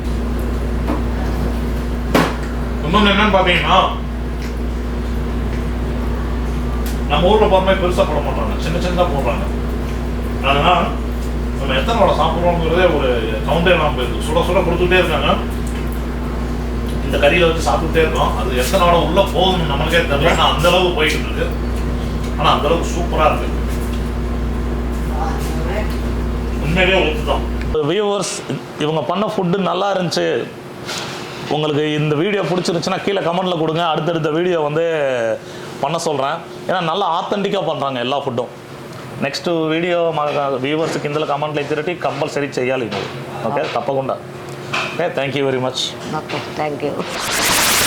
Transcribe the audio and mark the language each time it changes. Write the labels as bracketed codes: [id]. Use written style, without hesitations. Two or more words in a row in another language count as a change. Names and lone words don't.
[ta] இன்னொன்று என்னன்னு பார்த்தீங்கன்னா நம்ம ஊரில் போகிற பெருசாக போட மாட்டாங்க சின்னதாக போடுறாங்க அதனால் நம்ம எத்தனை வடை சாப்பிட்றோங்கிறதே ஒரு கவுண்டே இல்லாமல் போயிருக்கு சுட சுட கொடுத்துட்டே இருக்காங்க இந்த கறியில் வச்சு சாப்பிட்டுட்டே இருக்கோம் அது எத்தனை வடை உள்ளே போகணும்னு நம்மளுக்கே தெரியல ஆனால் அந்தளவுக்கு போய்கிட்டு இருக்கு ஆனால் அந்தளவுக்கு சூப்பராக இருக்கு உண்மையிலே ஒத்துதான் வியூவர்ஸ் இவங்க பண்ண ஃபுட்டு நல்லா இருந்துச்சு உங்களுக்கு இந்த வீடியோ பிடிச்சிருந்துச்சுன்னா கீழே கமெண்ட்டில் கொடுங்க அடுத்தடுத்த வீடியோ வந்து பண்ண சொல்கிறேன் ஏன்னா நல்லா ஆத்தென்டிக்காக பண்ணுறாங்க எல்லா ஃபுட்டும் [en] next video [te] మా వ్యూవర్స్ కింద కమెంట్లు ఇచ్చినట్టు కంపల్సరీ చేయాలి మీరు ఓకే తప్పకుండా ఓకే [en] thank you very much OK thank you